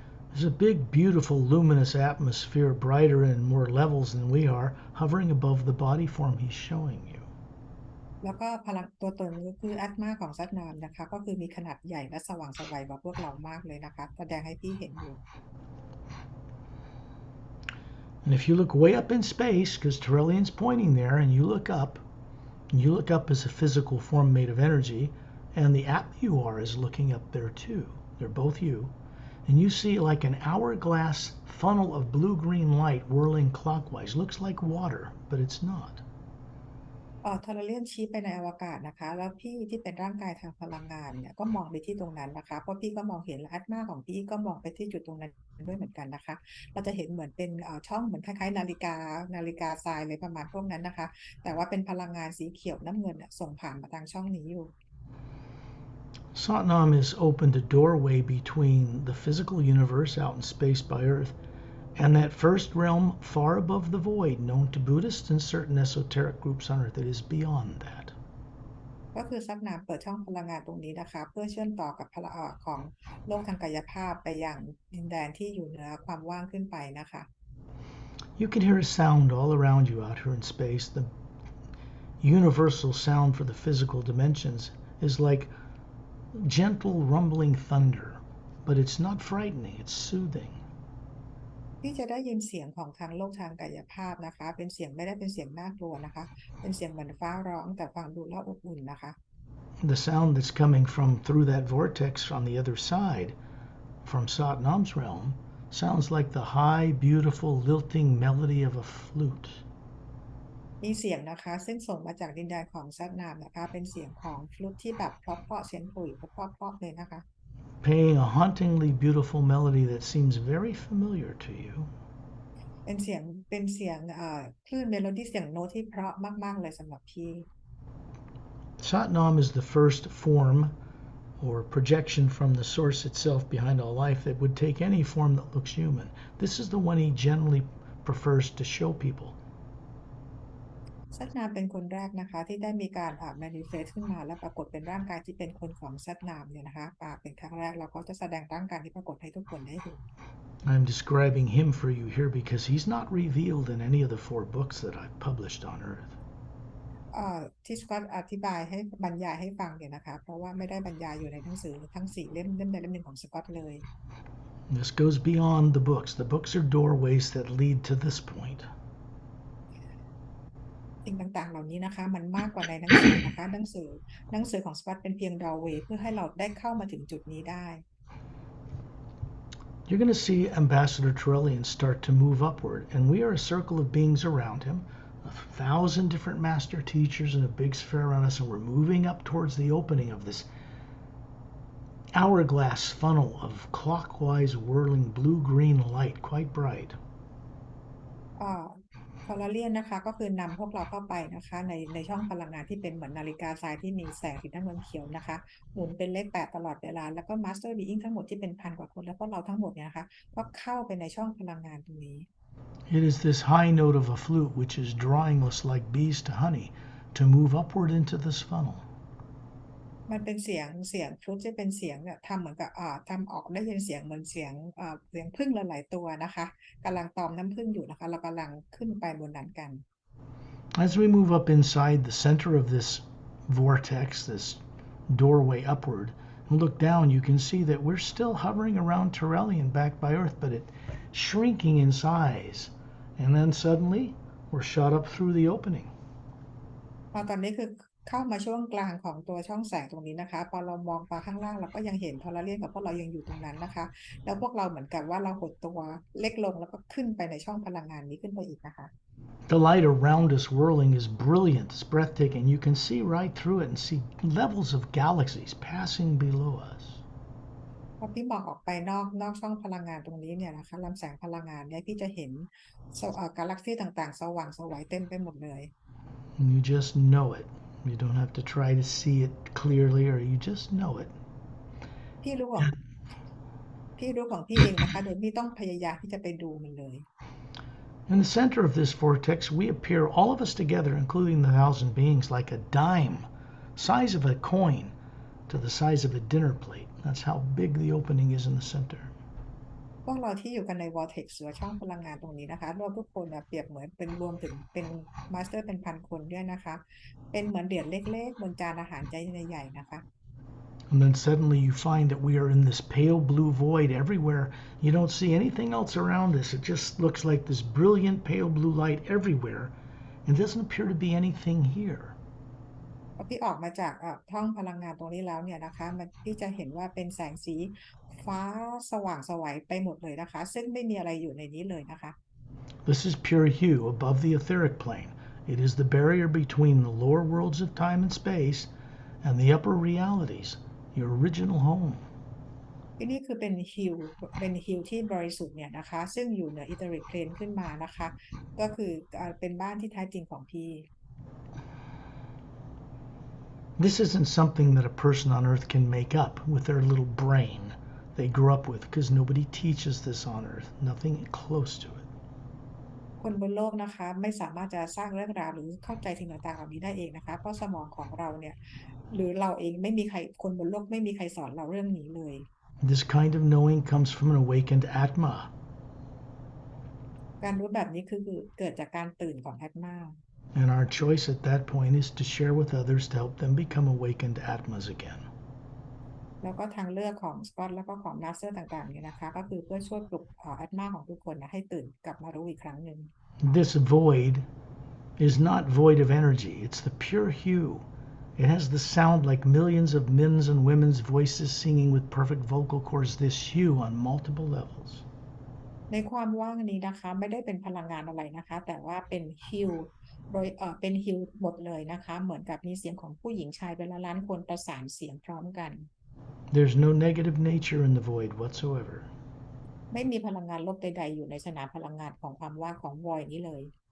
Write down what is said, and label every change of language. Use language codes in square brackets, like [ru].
[en] There's a big, beautiful, luminous atmosphere, brighter and more levels than we are, hovering above the body form he's showing you. [th] แล้วก็พลังตัวตนก็คืออัตมาของซัดนามนะคะก็คือมีขนาดใหญ่และสว่างไสวกว่าพวกเรามากเลยนะคะแสดงให้พี่เห็นอยู่ [en] And if you look way up in space, because Turelian's pointing there, and you look up as a physical form made of energy, and the Atma you are is looking up there too. They're both you. And you see like an hourglass funnel of blue-green light whirling clockwise. Looks like water, but it's not. [th] ทอร์เรียนชี้ไปในอวกาศนะคะแล้วพี่ที่เป็นร่างกายทางพลังงานเนี่ยก็มองไปที่ตรงนั้นนะคะเพราะพี่ก็มองเห็นและอัตมาของพี่ก็มองไปที่จุดตรงนั้นด้วยเหมือนกันนะคะเราจะเห็นเหมือนเป็นช่องเหมือนคล้ายๆนาฬิกาทรายเลยประมาณพวกนั้นนะคะแต่ว่าเป็นพลังงานสีเขียวน้ำเงินส่งผ่านมาทางช่องนี้อยู่ [en] Satnam has opened a doorway between the physical universe out in space by Earth And that first realm far above the void known to Buddhists and certain esoteric groups on earth, it is beyond that. [th] ก็คือซับน้ำเปิดช่องพลังงานตรงนี้นะคะเพื่อเชื่อมต่อกับพลังของโลกทางกายภาพไปยังดินแดนที่อยู่เหนือความว่างขึ้นไปนะคะ [en] You can hear a sound all around you out here in space. The universal sound for the physical dimensions is like gentle rumbling thunder, but it's not frightening, it's soothing. [th] ที่จะได้ยินเสียงของทางโลกทางกายภาพนะคะเป็นเสียงไม่ได้เป็นเสียงน่ากลัวนะคะเป็นเสียงเหมือนฟ้าร้องแต่ฟังดูแล้วอบอุ่นนะคะ [en] The sound that's coming from through that vortex on the other side, from Satnam's realm, sounds like the high, beautiful, lilting melody of a flute. [th] มีเสียงนะคะซึ่งส่งมาจากดินแดนของซับนามนะคะเป็นเสียงของฟลุตที่แบบเพราะๆเสียงขลุ่ยเพราะๆเลยนะคะ [en] Playing a hauntingly beautiful melody that seems very familiar to you. [th] เป็นเสียงคลื่นเมโลดี้เสียงโน้ตที่เพราะมากๆเลยสำหรับพี่ [en] Satnam is the first form or projection from the source itself behind all life that would take any form that looks human. This is the one he generally prefers to show people. [th] ซัดนามเป็นคนแรกนะคะที่ได้มีการmanifest ขึ้นมาและปรากฏเป็นร่างกายที่เป็นคนของซัดนามเนี่ยนะคะเป็นครั้งแรกเราก็จะแสดงร่างกายที่ปรากฏให้ทุกคนได้เห็น [en] I'm describing him for you here because he's not revealed in any of the 4 books that I've published on Earth. [th] ที่สกอตอธิบายให้บรรยายให้ฟังเนี่ยนะคะเพราะว่าไม่ได้บรรยายอยู่ในหนังสือทั้ง4 เล่มใดเล่มหนึ่งของสกอตเลย [en] This goes beyond the books. The books are doorways that lead to this point. [th] สิ่งต่างๆเหล่านี้นะคะมันมากกว่าในหนังสือนะคะหนังสือของสกอตเป็นเพียง doorway เพื่อให้เราได้เข้ามาถึงจุดนี้ได้ [en] You're going to see Ambassador Trellian start to move upward, and we are a circle of beings around him, 1,000 different master teachers in a big sphere around us, and we're moving up towards the opening of this hourglass funnel of clockwise whirling blue-green light, quite bright. [th] พอลาเลียนนะคะก็คือนำพวกเราเข้าไปนะคะในช่องพลังงานที่เป็นเหมือนนาฬิกาทรายที่มีแสงสีน้ำเงินเขียวนะคะหมุนเป็นเลข 8ตลอดเวลาแล้วก็มาสเตอร์บีอิงทั้งหมดที่เป็นพันกว่าคนแล้วก็เราทั้งหมดเนี่ยนะคะก็เข้าไปในช่องพลังงานตรงนี้ [en] It is this high note of a flute which is drawing us like bees to honey to move upward into this funnel. [th] มันเป็นเสียงฟลุตจะเป็นเสียงเนี่ยทำเหมือนกับทำออกได้ยินเสียงเหมือนเสียงผึ้งหลายๆตัวนะคะกำลังตอมน้ำผึ้งอยู่นะคะเรากำลังขึ้นไปบนนั้นกัน [en] As we move up inside the center of this vortex, this doorway upward, and look down, you can see that we're still hovering around Turelian back by Earth, but it's shrinking in size. And then suddenly, we're shot up through the opening. [th] ตอนนี้คือเข้ามาช่วงกลางของตัวช่องแสงตรงนี้นะคะพอเรามองไปข้างล่างเราก็ยังเห็นทอร์เรียนกับพวกเรายังอยู่ตรงนั้นนะคะแล้วพวกเราเหมือนกับว่าเราหดตัวเล็กลงแล้วก็ขึ้นไปในช่องพลังงานนี้ขึ้นไปอีกนะคะ [en] The light around us whirling is brilliant, it's breathtaking. You can see right through it and see levels of galaxies passing below us. [th] พอพี่มองออกไปนอกช่องพลังงานตรงนี้เนี่ยนะคะลำแสงพลังงานเนี่ยพี่จะเห็นกาแล็กซี่ต่างๆสว่างไสวเต็มไปหมดเลย [en] And you just know it. You don't have to try to see it clearly, or you just know it. [th] พี่รู้ของพี่เองนะคะโดยไม่ต้องพยายามที่จะไปดูมันเลย [en] In the center of this vortex, we appear, all of us together, including the 1,000 beings, like a dime, size of a coin, to the size of a dinner plate. That's how big the opening is in the center. [th] พวกเราที่อยู่กันใน vortex หรือช่องพลังงานตรงนี้นะคะรวมทุกคนเปรียบเหมือนเป็นรวมถึงเป็นมาสเตอร์เป็นพันคนด้วยนะคะเป็นเหมือนเหรียญเล็กๆบนจานอาหารใจใหญ่ๆนะคะ [en] And then suddenly you find that we are in this pale blue void everywhere. You don't see anything else around us. It just looks like this brilliant pale blue light everywhere. And doesn't appear to be anything here. [th] พอพี่ออกมาจากช่องพลังงานตรงนี้แล้วเนี่ยนะคะพี่จะเห็นว่าเป็นแสงสีฟ้าสว่างไสวไปหมดเลยนะคะซึ่งไม่มีอะไรอยู่ในนี้เลยนะคะ [en] This is pure hue above the etheric plane. It is the barrier between the lower worlds of time and space and the upper realities, your original home. [th] ที่นี่คือเป็นฮิลที่บริสุทธิ์เนี่ยนะคะซึ่งอยู่เหนืออีเทอริกเพลนขึ้นมานะคะก็คือเป็นบ้านที่แท้จริงของพี่ [en] This isn't something that a person on Earth can make up with their little brain. they grew up with, because nobody teaches this on earth, nothing close to it. [th] คนบนโลกนะคะไม่สามารถจะสร้างเรื่องราวหรือเข้าใจสิ่งต่างๆเหล่านี้ได้เองนะคะเพราะสมองของเราเนี่ยหรือเราเองไม่มีใครคนบนโลกไม่มีใครสอนเราเรื่องนี้เลย [en] This kind of knowing comes from an awakened Atma. [th] การรู้แบบนี้คือเกิดจากการตื่นของแอตมา [en] And our choice at that point is to share with others to help them become awakened Atmas again. [th] แล้วก็ทางเลือกของสกอตแล้วก็ของมาสเตอร์ต่างๆเนี่ยนะคะก็คือเพื่อช่วยปลุกแอตมาของทุกคนนะให้ตื่นกลับมารู้อีกครั้งหนึ่ง [en] This void is not void of energy, it's the pure hue. It has the sound like millions of men's and women's voices singing with perfect vocal cords, this hue on multiple levels. [th] ในความว่างนี้นะคะไม่ได้เป็นพลังงานอะไรนะคะแต่ว่าเป็นฮิลโดยเป็นฮิลหมดเลยนะคะเหมือนกับมีเสียงของผู้หญิงชายเป็นล้านๆคนประสานเสียงพร้อมกัน [en] There's no negative nature in the void whatsoever. [th] ไม่มีพลังงานลบใดๆอยู่ในสนามพลังงานของความว่างของวอยนี้เลย